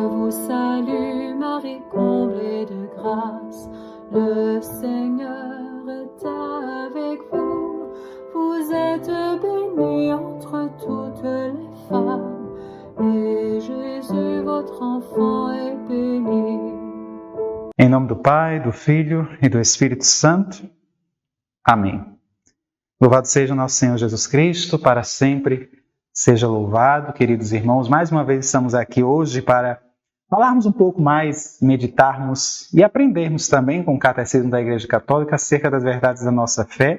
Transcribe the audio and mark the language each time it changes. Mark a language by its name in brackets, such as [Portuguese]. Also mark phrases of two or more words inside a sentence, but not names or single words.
[French] salue Marie, comblée de grâce, le Seigneur est avec vous. Vous êtes bénie entre toutes les femmes, et Jésus, votre enfant, est béni. [Portuguese] Em nome do Pai, do Filho e do Espírito Santo. Amém. Louvado seja o nosso Senhor Jesus Cristo, para sempre seja louvado, queridos irmãos. Mais uma vez estamos aqui hoje para falarmos um pouco mais, meditarmos e aprendermos também com o Catecismo da Igreja Católica acerca das verdades da nossa fé.